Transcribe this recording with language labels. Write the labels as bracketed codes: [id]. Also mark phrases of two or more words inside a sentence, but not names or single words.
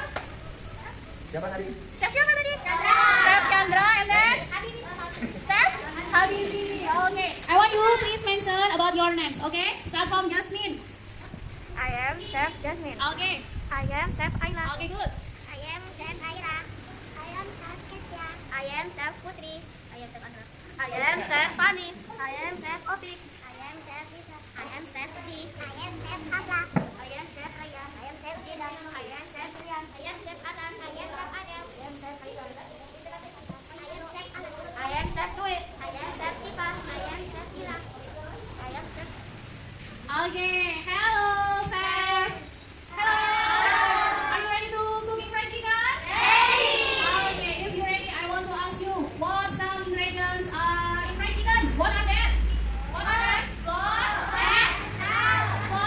[id] Siapa tadi? Chef siapa tadi? Chandra. Chef Chandra. [en] And then Chef Habibi. Okay. I want you please mention about your names. Okay. Start from Jasmine. I am Chef Jasmine. Okay. I am Chef Ayla. Okay, good. I am Chef Aira. I am Chef Kesya. I am Chef Putri. I am Chef Andra. I am Chef Fani. I am Chef Opik. I am Chef Lisa. I am Chef Ji. I am Chef Afla. I am Chef Raya. I am Chef Jidan. I am Chef Rian. I am Chef Adam. I am Chef Adel. I am Chef Haidar. I am Chef Alan. I am Chef Dwi. I am Chef Siva. I am Chef Ila. I am Chef. Okay. Hello, Chef. Hello. Are you ready to cooking fried chicken? Ready. Okay. If you're ready, I want to ask you what some ingredients are in fried chicken. What are they? What are they? Flour, salt, what?